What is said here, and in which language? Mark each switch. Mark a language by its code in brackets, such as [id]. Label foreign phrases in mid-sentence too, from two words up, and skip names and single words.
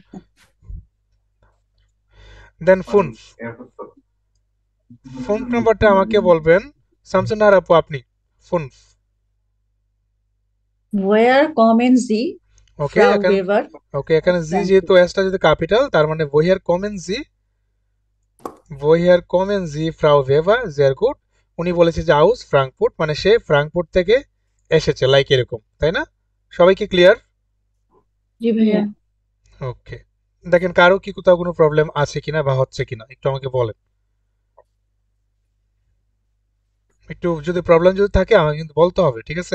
[bn] দেন ফুনফ, ফুনফ নাম্বারটা আমাকে বলবেন শামসুন্নাহার আপু আপনি। [de] ফুনফ, Woher kommen Sie, [bn] ওকে, [de] Frau [bn] এখানে [de] Weber? [bn] ওকে এখানে জি যেহেতু এসটা যদি ক্যাপিটাল তার মানে [de] woher kommen Sie, woher kommen Sie Frau Weber, sehr gut। [bn] উনি বলেছে যে [de] aus Frankfurt [bn] মানে সে ফ্রাঙ্কফুর্ট থেকে এসেছে, লাইক এরকম, তাই না? সবাই কি ক্লিয়ার? জি ভাইয়া। ওকে, দেখেন কারো কি কোথাও কোনো প্রবলেম আছে কিনা বা হচ্ছে কিনা একটু আমাকে বলেন। একটু যদি প্রবলেম যদি থাকে আমাকে কিন্তু বলতে হবে, ঠিক আছে?